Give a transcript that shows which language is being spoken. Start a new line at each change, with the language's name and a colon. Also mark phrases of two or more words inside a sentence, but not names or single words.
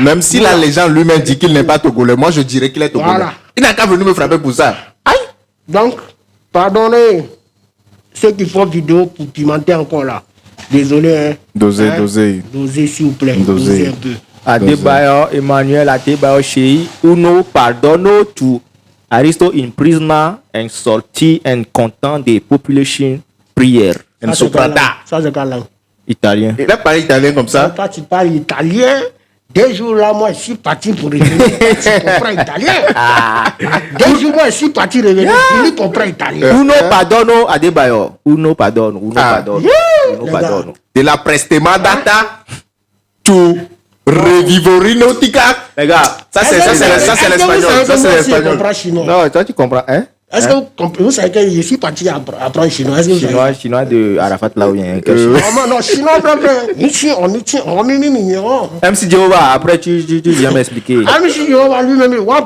French: Même si la légende lui-même dit qu'il n'est pas Togolais, moi, je dirais qu'il est Togolais. Voilà. Il n'a qu'à venir me frapper pour ça. Aïe! Donc, pardonnez ceux qui font vidéo pour pimenter encore là. Désolé, hein. Dosez. Dosez, s'il vous plaît. Dosez un peu. Adebayor, Emmanuel Adebayor Shei, uno pardono to Aristo in prisoner and sorti and content the population prayer. Ça, c'est quelle langue? Italien. Il a parlé italien comme ça. Toi, tu parles italien. 2 jours là, moi, je suis parti pour revenir. Tu comprends italien? 2 jours, moi, je suis parti revenir. Tu comprends italien? Uno pardono Adebayor. Uno pardono. De la prestemata to revivorinautica. Les gars, ça c'est l'espagnol. Ça c'est l'espagnol. Non, toi tu comprends, hein? Est-ce que vous savez que je suis parti apprendre chinois? Est-ce que chinois de Arafat là ou bien? Non, chinois, MC Jehovah, après tu viens m'expliquer.